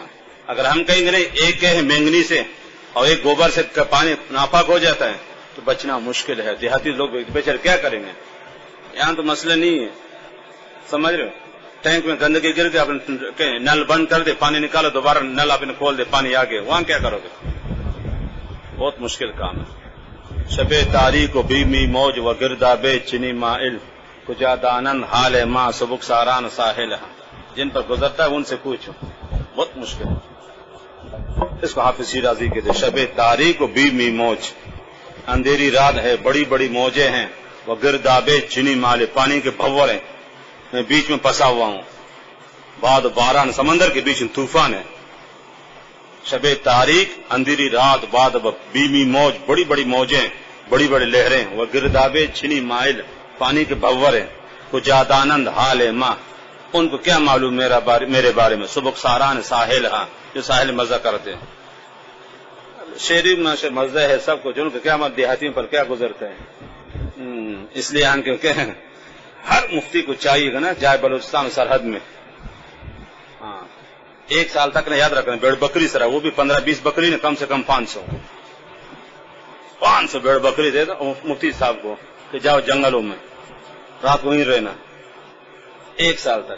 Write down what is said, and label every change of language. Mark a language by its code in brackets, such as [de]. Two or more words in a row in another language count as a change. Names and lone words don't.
[ur] اگر ہم کہیں گے نہیں ایک ہے مینگنی سے اور ایک گوبر سے پانی ناپاک ہو جاتا ہے تو بچنا مشکل ہے. دیہاتی لوگ بیچارے کیا کریں گے؟ یہاں تو مسئلہ نہیں ہے، سمجھ رہے ہو. ٹینک میں گندگی گر گئی، آپ نل بند کر دے، پانی نکالو، دوبارہ نل آپ نے کھول دے، پانی آگے، وہاں کیا کرو گے؟ بہت مشکل کام ہے. [fa] شب تاریک و بیمی موج و گرداب چنی مائل، کجا دانن حال ماں سبک ساران ساحل. [ur] جن پر گزرتا ہے ان سے پوچھو، بہت مشکل ہے. اس کو حافظ شیرازی کہتے ہیں [fa] شب تاریک و بیمی موج، [ur] اندھیری رات ہے، بڑی بڑی موجیں ہیں. وہ [fa] گرداب چنی مال، [ur] پانی کے بھور ہیں، میں بیچ میں پھنسا ہوا ہوں. [fa] بعد باران، [ur] سمندر کے بیچ میں طوفان ہے. [fa] شب تاریک [ur] اندھیری رات، [fa] بعد بیمی موج، [ur] بڑی بڑی موجیں، بڑی بڑی لہریں. وہ [fa] گردابے چھنی مائل، [ur] پانی کے بھور ہیں. [fa] کجادانند حال ماں، [ur] ان کو کیا معلوم میرے بارے میں. [fa] سبک ساران ساحل، [ur] ہاں جو ساحل مزہ کرتے ہیں. شہری میں سے مزہ ہے سب کو، جن کو کیا دیہاتیوں پر کیا گزرتے ہیں. اس لیے ہم کیونکہ ہر مفتی کو چاہیے گا نا جائے بلوچستان سرحد میں، ہاں ایک سال تک نہ یاد رکھنا بیڑ بکری سرا، وہ بھی 15-20 بکری نے، کم سے کم 500 بیڑ بکری دے دو مفتی صاحب کو کہ جاؤ جنگلوں میں رات کو وہیں رہنا 1 سال تک.